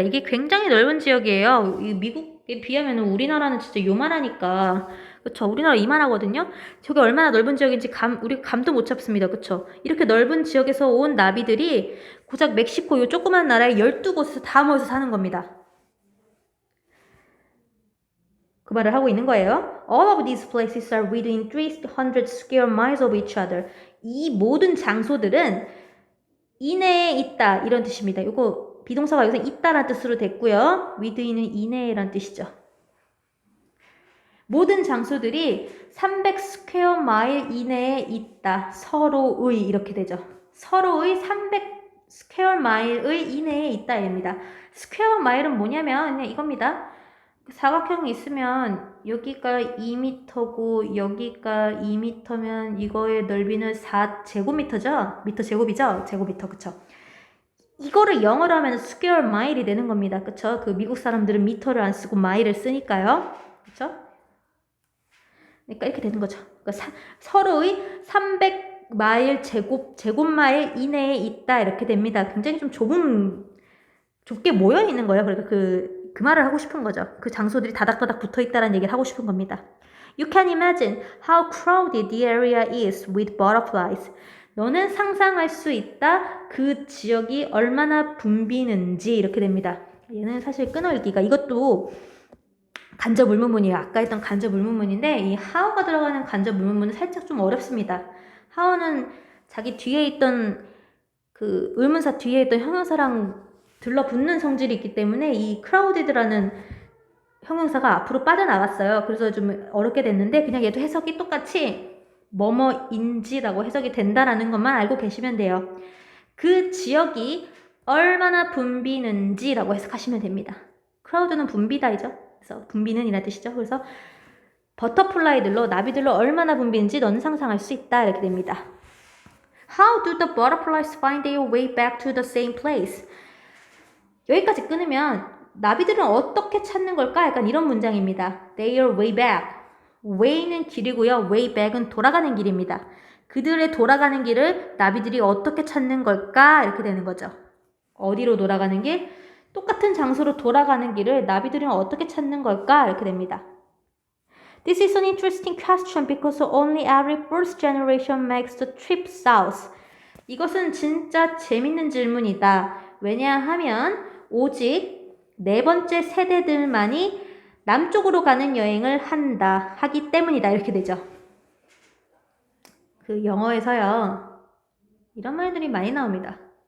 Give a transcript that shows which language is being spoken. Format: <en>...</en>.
<ko>이게 굉장히 넓은 지역이에요. 미국에 비하면 우리나라는 진짜 요만하니까 그쵸? 우리나라 이만하거든요. 저게 얼마나 넓은 지역인지 우리가 감도 못 잡습니다. 그쵸? 이렇게 넓은 지역에서 온 나비들이 고작 멕시코 요 조그만 나라에 12곳에서 다 모여서 사는 겁니다. 그 말을 하고 있는 거예요.</ko> <en>All of these places are within 300 square miles of each other.</en> <ko>이 모든 장소들은 이내에 있다 이런 뜻입니다. 이거 비동사가 여기서 있다라는 뜻으로 됐고요. within은 이내라는 뜻이죠. 모든 장소들이 300 스퀘어 마일 이내에 있다. 서로의 이렇게 되죠. 서로의 300 스퀘어 마일의 이내에 있다입니다. 스퀘어 마일은 뭐냐면 그냥 이겁니다. 사각형이 있으면 여기가 2m고 여기가 2m면 이거의 넓이는 4제곱미터죠? 미터 제곱이죠? 제곱미터 그쵸? 이거를 영어로 하면 스퀘어 마일이 되는 겁니다. 그쵸? 그 미국 사람들은 미터를 안 쓰고 마일을 쓰니까요. 그쵸? 그러니까 이렇게 되는 거죠. 그러니까 서로의 300마일 제곱마일 이내에 있다 이렇게 됩니다. 굉장히 좀 좁게 모여 있는 거예요. 그러니까 그 말을 하고 싶은 거죠. 그 장소들이 다닥다닥 붙어 있다는 얘기를 하고 싶은 겁니다.</ko> <en>You can imagine how crowded the area is with butterflies.</en> <ko>너는 상상할 수 있다. 그 지역이 얼마나 붐비는지 이렇게 됩니다. 얘는 사실 끊어읽기가 이것도 간접 의문문이에요. 아까 했던 간접 의문문인데 이 how가 들어가는 간접 의문문은 살짝 좀 어렵습니다. how는 자기 뒤에 있던 그 의문사 뒤에 있던 형용사랑 들러붙는 성질이 있기 때문에 이 crowded라는 형용사가 앞으로 빠져나갔어요. 그래서 좀 어렵게 됐는데 그냥 얘도 해석이 똑같이 뭐뭐인지라고 해석이 된다라는 것만 알고 계시면 돼요. 그 지역이 얼마나 붐비는지라고 해석하시면 됩니다. crowd는 붐비다이죠. 그래서 붐비는 이란 뜻이죠. 그래서 버터플라이들로 나비들로 얼마나 붐비는지 너는 상상할 수 있다 이렇게 됩니다.</ko> <en>How do the butterflies find their way back to the same place?</en> <ko>여기까지 끊으면 나비들은 어떻게 찾는 걸까? 약간 이런 문장입니다.</ko> <en>Their way back.</en> <ko>way는 길이고요. way back은 돌아가는 길입니다. 그들의 돌아가는 길을 나비들이 어떻게 찾는 걸까? 이렇게 되는 거죠. 어디로 돌아가는 길? 똑같은 장소로 돌아가는 길을 나비들은 어떻게 찾는 걸까? 이렇게 됩니다.</ko> <en>This is an interesting question because only every first generation makes the trip south.</en> <ko>이것은 진짜 재밌는 질문이다. 왜냐하면 오직 네 번째 세대들만이 남쪽으로 가는 여행을 하기 때문이다. 이렇게 되죠. 그 영어에서요. 이런 말들이 많이 나옵니다.</ko>